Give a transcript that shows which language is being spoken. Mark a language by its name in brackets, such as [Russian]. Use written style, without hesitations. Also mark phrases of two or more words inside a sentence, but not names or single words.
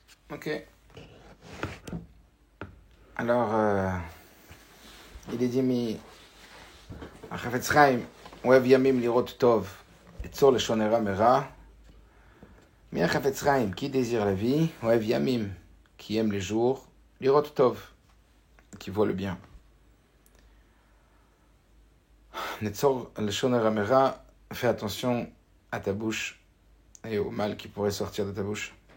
[French] Ok. Alors, il est dit, [Hebrew] מי החפץ חיים, אוהב ימים לראות טוב, נצור לשון הרע מרע. מי החפץ חיים, [French] qui désire la vie, [Hebrew] אוהב ימים, [French] qui aime les jours, [Hebrew] לראות טוב, [French] qui voit le bien. [Hebrew] נצור לשון הרע מרע, [French] fais attention à ta bouche et au mal qui pourrait sortir de ta bouche.